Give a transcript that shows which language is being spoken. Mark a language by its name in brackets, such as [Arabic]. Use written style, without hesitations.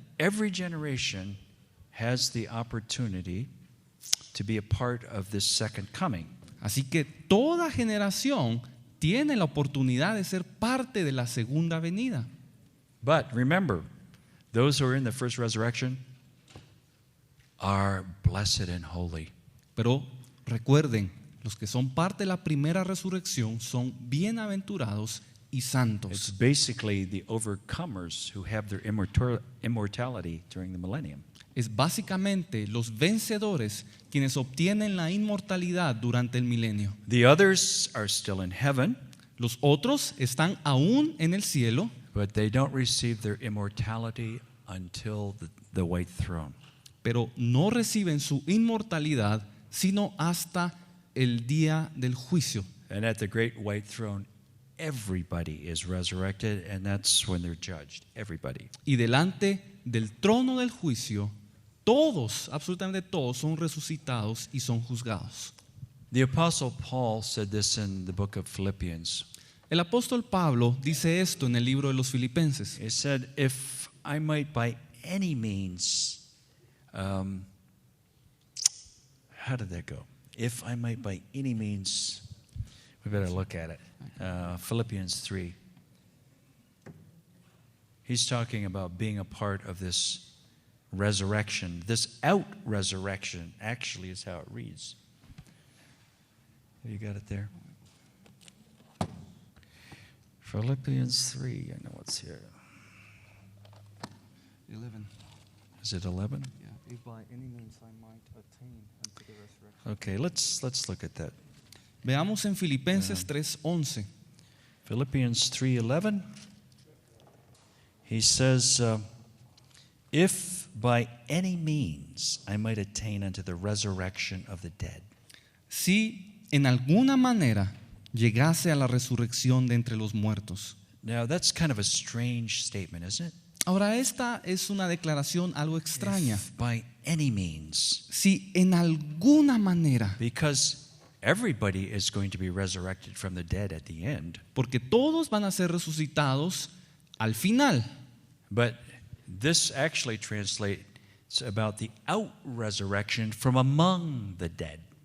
[English] Every generation has the opportunity to be a part of this second coming. [Spanish] Así que toda generación tiene la oportunidad de ser parte de la segunda venida. [English] But remember, those who are in the first resurrection are blessed and holy. [Spanish] Pero recuerden, los que son parte de la primera resurrección son bienaventurados y [English] It's [Spanish] santos. [English] basically the overcomers who have their immortality during the millennium. [Spanish] Es básicamente los vencedores quienes obtienen la inmortalidad durante el milenio. [English] The others are still in heaven, [Spanish] Los otros están aún en el cielo, [English] but they don't receive their immortality until the white throne. [Spanish] pero no reciben su inmortalidad sino hasta el día del juicio. [English] And at the great white throne, everybody is resurrected, and that's when they're judged. Everybody. [Spanish] Y delante del trono del juicio, todos, absolutamente todos, son resucitados y son juzgados. [English] The Apostle Paul said this in the book of Philippians. [Spanish] El apóstol Pablo dice esto en el libro de los Filipenses. [English] He said, if I might by any means, how did that go? If I might by any means, we better look at it. Philippians 3. He's talking about being a part of this resurrection. This out-resurrection actually is how it reads. You got it there? Philippians 3, I know it's here. 11. Is it 11? Yeah, if by any means I might attain unto the resurrection. Okay, let's look at that. [Spanish] Veamos en Filipenses 3:11. [English] Philippians 3:11. He says, if by any means I might attain unto the resurrection of the dead. [Spanish] Si en alguna manera llegase a la resurrección de entre los muertos. [English] Now that's kind of a strange statement, isn't it? [Spanish] Ahora esta es una declaración algo extraña. [English] If by any means. [Spanish] Si en alguna manera, [English] Because everybody is going to be resurrected from the dead at the end. [Spanish] porque todos van a ser resucitados al final. [English] But this actually translates about the out-resurrection from among the dead.